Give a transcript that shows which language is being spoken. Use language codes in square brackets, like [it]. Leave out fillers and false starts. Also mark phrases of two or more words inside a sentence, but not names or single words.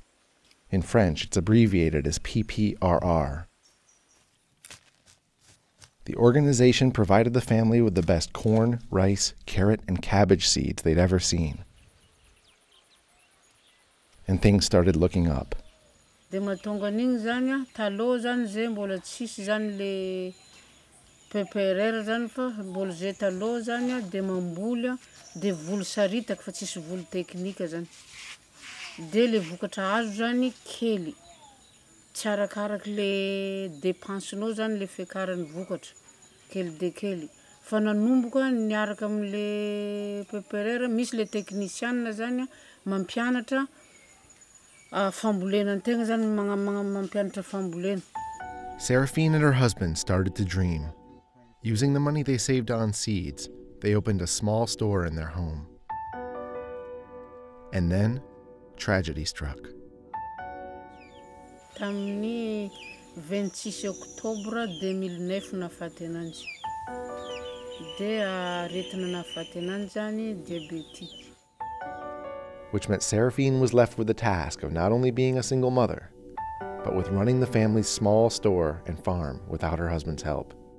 [en] In French, it's abbreviated as PPRR. The organization provided the family with the best corn, rice, carrot, and cabbage seeds they'd ever seen. And things started looking up. [mg] De le vokatra azo zany kely tsarakaraka le dépensenao zany le fiakarany vokatra kely de kely fa nanomboka niaraka am'le PPRR misy le technicienne zany mampianatra fambolena antegna zany mampianatra fambolena. [en] Séraphine and her husband started to dream. Using the money they saved on seeds, they opened a small store in their home. And then, tragedy struck. [mg] Tamin'ny 26 Octobre 2009 nahafaty ananjy. Dia aretina nahafaty ananjy zany diabétique. [en] Which meant Séraphine was left with the task of not only being a single mother, but with running the family's small store and farm without her husband's help.